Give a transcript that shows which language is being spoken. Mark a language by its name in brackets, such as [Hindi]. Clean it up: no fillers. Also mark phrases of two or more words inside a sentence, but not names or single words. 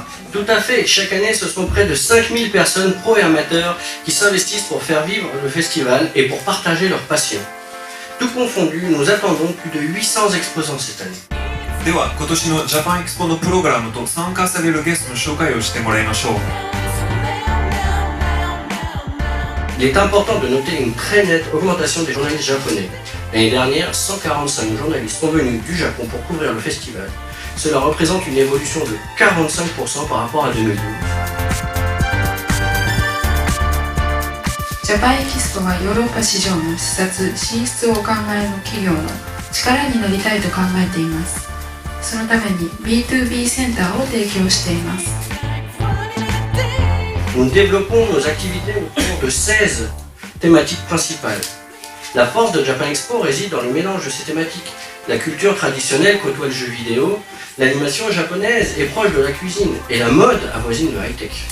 [French] Tout à fait, chaque année ce sont près de 5000 personnes pro et amateurs qui s'investissent pour faire vivre le festival et pour partager leur passion. Tout confondu, nous attendons plus de 800 exposants cette année. [Japanese] では、今年のジャパンエクスポのプログラムと参加されるゲストの紹介をしてもらいましょう。 [French] Il est important de noter une très nette augmentation des journalistes japonais. L'année dernière, 145 journalistes sont venus du Japon pour couvrir le festival. Cela représente une évolution de 45% par rapport à 2012. [Japanese] Japan Expo はヨーロッパ市場の視察・進出をお考えの企業の力になりたいと考えています。そのために B2B センターを提供しています。 [French] Nous développons nos activités autour de 16 thématiques principales. La force de Japan Expo réside dans le mélange de ces thématiques. La culture traditionnelle côtoie le jeu vidéo, l'animation japonaise est proche de la cuisine et la mode avoisine le high-tech.